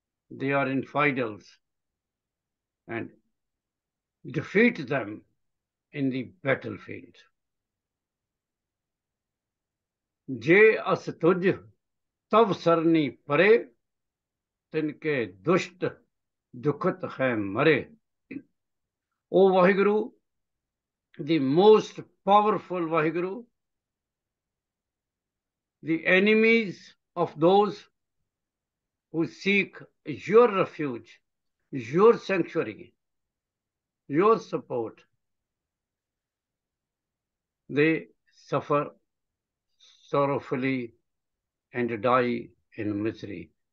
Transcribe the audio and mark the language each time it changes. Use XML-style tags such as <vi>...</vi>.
<en>They are infidels, and defeat them in the battlefield.</en> <hi>जे अस तुझ तब सरनी परे, तिनके दुष्ट दुखत है मरे.</hi> <en>O Vaheguru, the most powerful Vaheguru, the enemies of those who seek your refuge, your sanctuary, your support, they suffer sorrowfully and die in misery.</en>